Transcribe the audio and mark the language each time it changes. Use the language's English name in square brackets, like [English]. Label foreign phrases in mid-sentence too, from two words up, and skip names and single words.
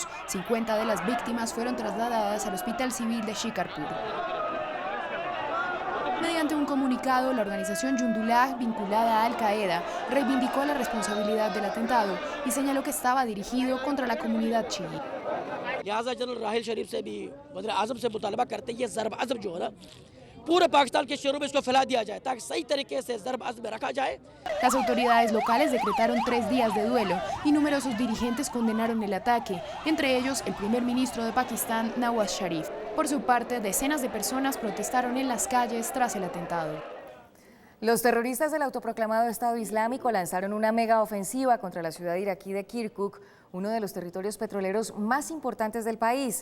[Spanish] 50 de las víctimas fueron trasladadas al Hospital Civil de Shikarpur. Mediante un comunicado, la organización Jundullah, vinculada a Al-Qaeda, reivindicó la responsabilidad del atentado y señaló que estaba dirigido contra la comunidad chií. [Urdu] لہٰذا جنرل راحیل شریف سے بھی وزیر اعظم سے مطالبہ کرتے ہیں یہ ضرب عضب جو ہے نا پورے پاکستان کے شہروں میں اس کو پھیلا دیا جائے تاکہ صحیح طریقے سے ضرب عضب میں رکھا جائے. [Spanish] Las autoridades locales decretaron 3 días de duelo y numerosos dirigentes condenaron el ataque, entre ellos el primer ministro de Pakistán, Nawaz Sharif. Por su parte, decenas de personas protestaron en las calles tras el atentado. Los terroristas del autoproclamado Estado Islámico lanzaron una mega ofensiva contra la ciudad iraquí de Kirkuk, uno de los territorios petroleros más importantes del país.